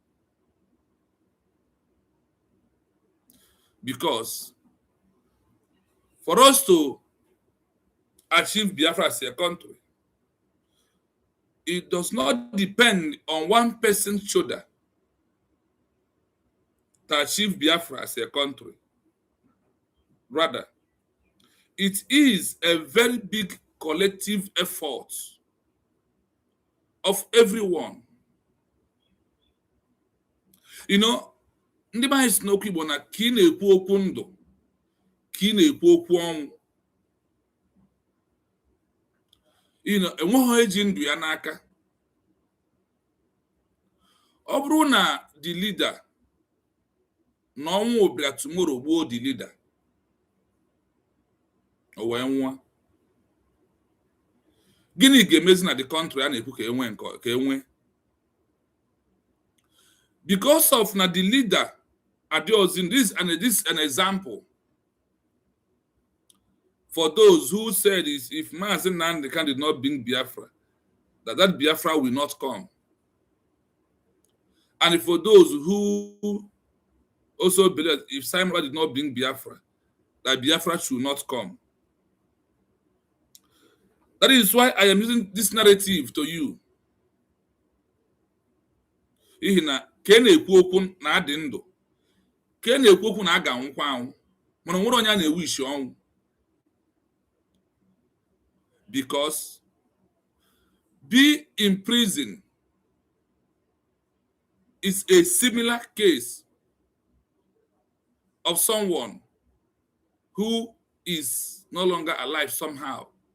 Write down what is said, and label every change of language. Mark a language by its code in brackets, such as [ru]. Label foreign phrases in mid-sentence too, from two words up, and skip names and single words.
[en] Because for us to achieve Biafra as a country, it does not depend on one person's shoulder to achieve Biafra as a country. Rather, it is a very big collective effort of everyone. You know, [ig] ndị be anyị si n'okwu Igbo na ka ị na-ekwu okwu ndụ ka ị na-ekwu okwu ọnwụ. Enweghị eji ndụ ya n'aka. Ọ bụrụ na [en] the leader [ig] na ọnwụ bịara tomorrow gbuo [en] the leader, [ig] o wee nwụọ, gịnị ga-emezi na [en] the country [ig] a na-ekwu ka enwe? [en] Because of na the leader adịghịzi, this is an example for those who said if MAZI Nnamdi Kanu did not bring Biafra, that Biafra will not come. And for those who also believe if Simon did not bring Biafra, that Biafra should not come. That is why I am using this narrative to you. [ig] Ihi na ka na-ekwu okwu na adị ndụ, ka na-ekwu okwu na aga nwụkwa anwụ, mana nwere onye na-ewu isi ọnwụ. [en] Because be in prison is a similar case of someone who is no longer alive somehow.